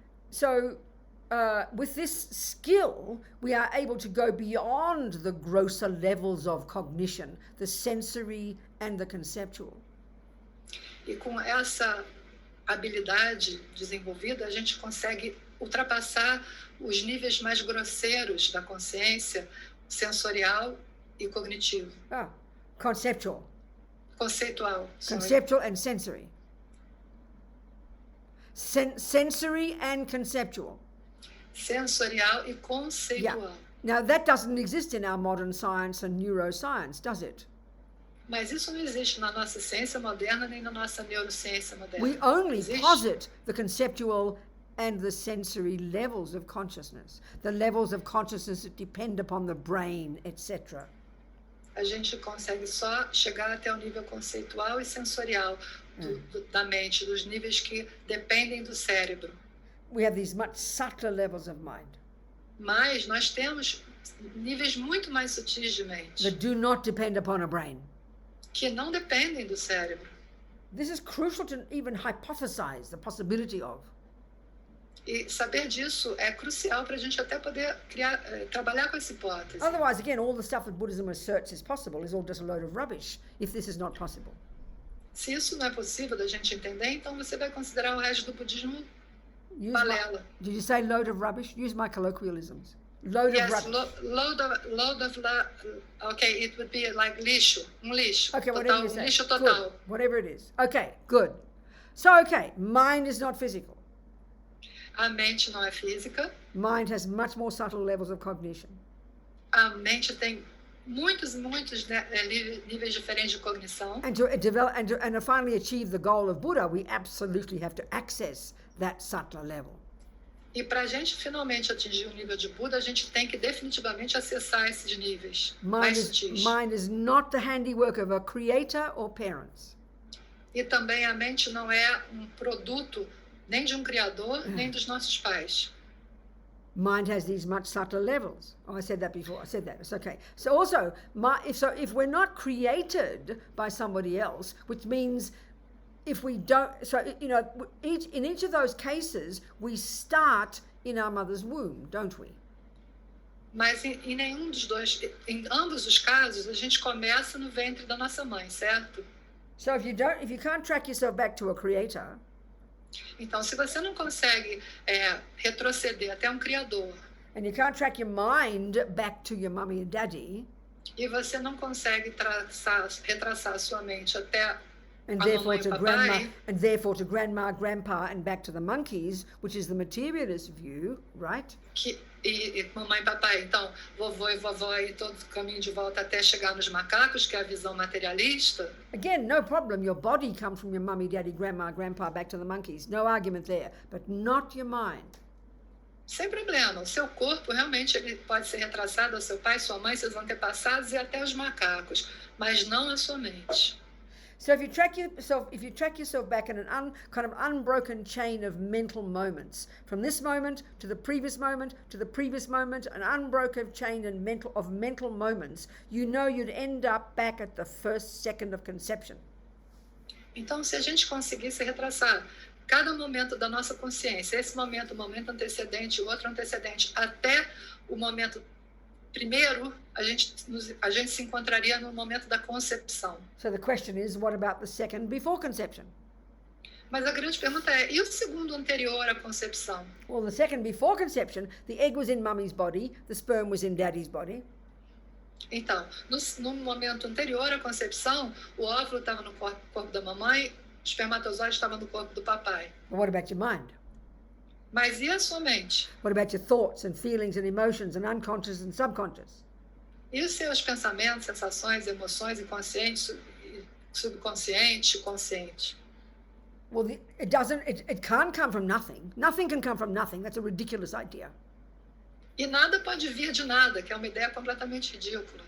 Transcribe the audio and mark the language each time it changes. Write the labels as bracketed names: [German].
[English] So, with this skill, we are able to go beyond the grosser levels of cognition, the sensory and the conceptual. [Portuguese] E com essa habilidade desenvolvida, a gente consegue ultrapassar os níveis mais grosseiros da consciência sensorial e cognitivo. [English] Conceptual. [Portuguese] Conceitual. [English] Conceptual and sensory. Sensory and conceptual. [Portuguese] Sensorial e conceitual. [English] Now, that doesn't exist in our modern science and neuroscience, does it? [Portuguese] Mas isso não existe na nossa ciência moderna nem na nossa neurociência moderna. [English] We only [Portuguese] Existe. [English] posit the conceptual and the sensory levels of consciousness, the levels of consciousness that depend upon the brain, etc. [Portuguese] A gente consegue só chegar até o nível conceitual e sensorial da mente, dos níveis que dependem do cérebro. [English] We have these much subtler levels of mind [Portuguese] Mas nós temos níveis muito mais sutis de mente, [English] that do not depend upon a brain. [Portuguese] que não dependem do cérebro. [English] This is crucial to even hypothesize the possibility of. [Portuguese] E saber disso é crucial para a gente até poder trabalhar com essa hipótese. [English] Otherwise, again, all the stuff that Buddhism asserts is possible is all just a load of rubbish if this is not possible. [Portuguese] Se isso não é possível da gente entender, então você vai considerar o resto do budismo [English] Use [Portuguese] balela. [English] Did you say load of rubbish? Use my colloquialisms. Load Yes, of rubbish. okay, it would be like [Portuguese] lixo, lixo. [English] Okay, [Portuguese] total, [English] whatever you say. [Portuguese] Lixo [English] Good. [Portuguese] total. [English] Whatever it is. Okay, good. So, okay, mind is not physical. [Portuguese] A mente não é física. [English] Mind has much more subtle levels of cognition. [Portuguese] A mente tem muitos níveis diferentes de cognição. [English] And to develop and to finally achieve the goal of Buddha, we absolutely have to access that subtler level. [Portuguese] E para a gente finalmente atingir o nível de Buda, a gente tem que definitivamente acessar esses níveis mais sutis. [English] Mind is not the handiwork of a creator or parents. [Portuguese] E também a mente não é um produto nem de um criador, nem dos nossos pais. [English] Mind has these much subtler levels. Oh, I said that before. I said that. It's okay. So also, if we're not created by somebody else, which means if we don't, so in each of those cases, we start in our mother's womb, don't we? [Portuguese] Mas em nenhum dos dois, em ambos os casos, a gente começa no ventre da nossa mãe, certo? [English] So if you can't track yourself back to a creator, [Portuguese] então, se você não consegue retroceder até um criador, [English] and you can't track your mind back to your mummy and daddy, [Portuguese] e você não consegue retraçar a sua mente até [English] and [Portuguese] a [English] therefore [Portuguese] mamãe e [English] to [Portuguese] papai, [English] to grandma, grandpa, and back to the monkeys, which is the materialist view, right? [Portuguese] E mamãe e papai, então, vovô e vovó e todo o caminho de volta até chegar nos macacos, que é a visão materialista. [English] Again, no problem. Your body comes from your mummy, daddy, grandma, grandpa, back to the monkeys. No argument there. But not your mind. [Portuguese] Sem problema. O seu corpo realmente ele pode ser retraçado ao seu pai, sua mãe, seus antepassados e até os macacos, mas não a sua mente. [English] So if you track yourself back in an kind of unbroken chain of mental moments, from this moment to the previous moment to the previous moment, an unbroken chain of mental moments, you'd end up back at the first second of conception. [Portuguese] Então, se a gente conseguisse retraçar cada momento da nossa consciência, esse momento, o momento antecedente, o outro antecedente, até o momento primeiro, a gente se encontraria no momento da concepção. [English] So the question is, what about the second before conception? [Portuguese] Mas a grande pergunta é, e o segundo anterior à concepção? [English] Well, the second before conception, the egg was in mummy's body, the sperm was in daddy's body. [Portuguese] Então, no momento anterior à concepção, o óvulo estava no corpo da mamãe, o espermatozoide estava no corpo do papai. [English] But what about your mind? [Portuguese] Mas e a sua mente? [English] What about your thoughts and feelings and emotions and unconscious and subconscious? [Portuguese] E os seus pensamentos, sensações, emoções, inconsciente, subconsciente, consciente? [English] Well, it can't come from nothing. Nothing can come from nothing. That's a ridiculous idea. [Portuguese] E nada pode vir de nada, que é uma ideia completamente ridícula.